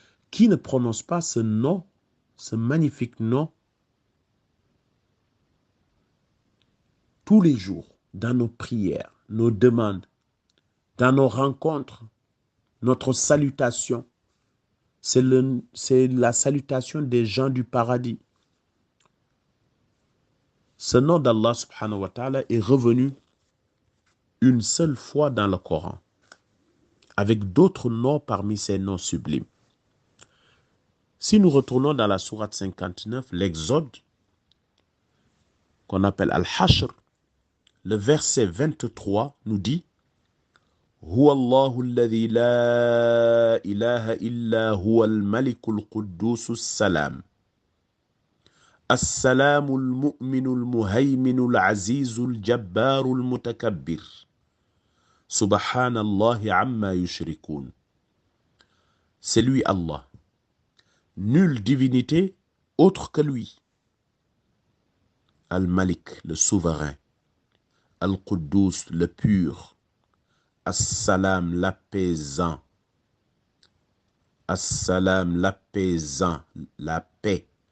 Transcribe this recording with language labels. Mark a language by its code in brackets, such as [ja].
[fr] Qui ne prononce pas ce nom, ce magnifique nom, tous les jours, dans nos prières, nos demandes, dans nos rencontres, notre salutation, c'est la salutation des gens du paradis. Ce nom d'Allah subhanahu wa ta'ala est revenu une seule fois dans le Coran, avec d'autres noms parmi ces noms sublimes. Si nous retournons dans la sourate 59, l'Exode, qu'on appelle Al-Hashr, le verset 23 nous dit [ar] هو الله الذي لا إله إلا هو الملك القدوس السلام السلام المؤمن المهيمن العزيز الجبار المتكبر سبحان الله عما يشركون. [fr] C'est lui Allah. Nulle divinité autre que lui. Al-Malik, le souverain. Al-Quddus, le pur. As-Salam, l'apaisant. As-Salam, l'apaisant, la paix.